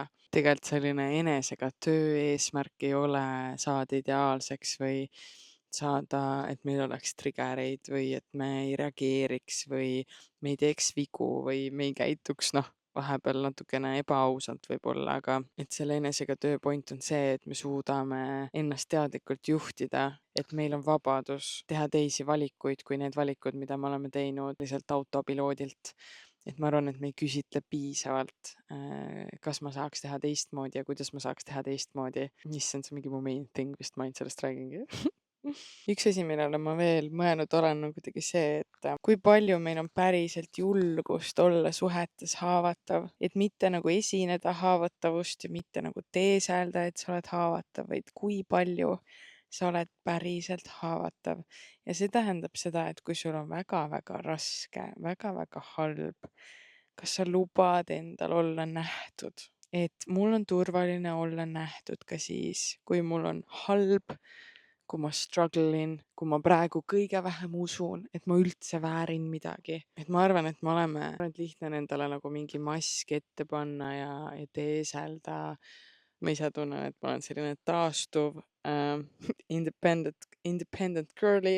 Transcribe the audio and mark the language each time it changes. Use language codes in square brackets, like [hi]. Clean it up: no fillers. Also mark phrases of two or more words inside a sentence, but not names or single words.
[et] Tegelikult selline enesega töö eesmärk ei ole saada ideaalseks või saada, et meil oleks triggereid või et me ei reageeriks või me ei teeks vigu või me ei käituks vahepeal natukene ebaausalt võib-olla, aga et selle enesega töö point on see, et me suudame ennast teadlikult juhtida, et meil on vabadus teha teisi valikuid kui need valikud, mida me oleme teinud lihtsalt autopiloodilt. Et ma arvan, et me ei küsitle piisavalt, kas ma saaks teha teistmoodi ja kuidas ma saaks teha teistmoodi. Issand, see on mingi mu [en] main thing [et] vist, ma ainult sellest räägingi. Üks asi, millele ma veel mõelnud olen, on kuidagi see, et kui palju meil on päriselt julgust olla suhetes haavatav, et mitte nagu esineda haavatavust ja mitte nagu teeselda, et sa oled haavatav, vaid kui palju sa oled päriselt haavatav. Ja see tähendab seda, et kui sul on väga-väga raske, väga-väga halb, kas sa lubad endal olla nähtud? Et mul on turvaline olla nähtud ka siis, kui mul on halb, kui ma struggle in, kui ma praegu kõige vähem usun, et ma üldse väärin midagi. Et ma arvan, et lihtne on endale nagu mingi mask ette panna ja teeselda. Ma ise tunnen, et ma olen selline taastuv [en] independent girly.